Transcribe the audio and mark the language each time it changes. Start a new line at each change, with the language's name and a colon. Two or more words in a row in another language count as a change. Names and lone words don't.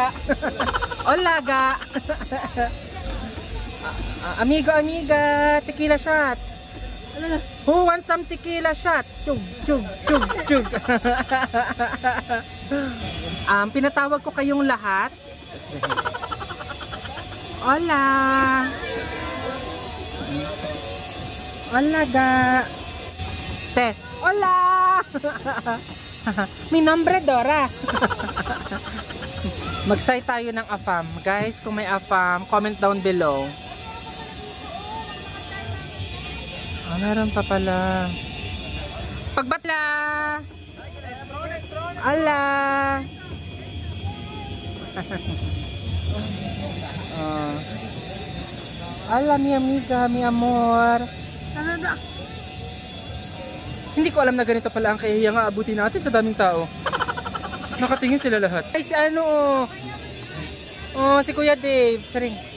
Spanish: Hola ga. Amigo, amiga, tequila shot.
English: Who wants some tequila shot? Chug, chug, chug, chug.
Filipino: Pinatawag ko kayong lahat.
Spanish: Hola. Hola ga. Te, hola. Mi nombre Dora.
Filipino: Mag-say tayo ng AFAM. Guys, kung may AFAM,
English: comment down below.
Filipino: Meron pa pala. Pagbatla! Ala!
Spanish: Ala, mi amiga, mi amor.
Filipino: Hindi ko alam na ganito pala ang kahiyang aabuti natin sa daming tao. Nakatingin sila lahat. Ay, si ano si Kuya Dave. Charing.